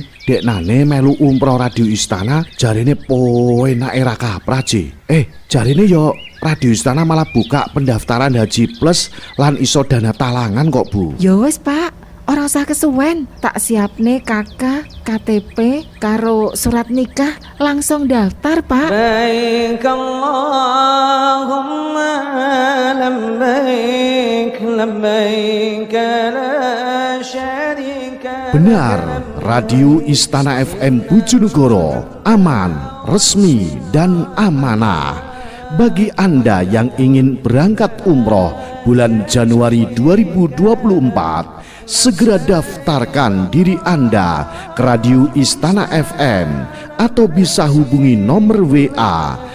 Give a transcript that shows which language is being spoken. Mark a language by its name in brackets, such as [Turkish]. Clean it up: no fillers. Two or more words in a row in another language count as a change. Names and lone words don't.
[Javanese] Deknane melu umroh radio Istana, jarene enake ra kaprah, Ji. Jarene ya radio Istana malah buka pendaftaran Haji Plus lan iso [Indonesian] dana talangan [Javanese] kok, Bu. Ya wis, Pak. Ora usah kesuwen, tak siapne kakak, KTP, karo surat nikah, langsung daftar, Pak. [Arabic] لبيك اللهم لبيك، لبيك لا شريك. [Indonesian] Benar, radio Istana FM Bojonegoro aman, resmi, dan amanah. Bagi Anda yang ingin berangkat umroh bulan Januari 2024, segera daftarkan diri Anda ke radio Istana FM atau bisa hubungi nomor WA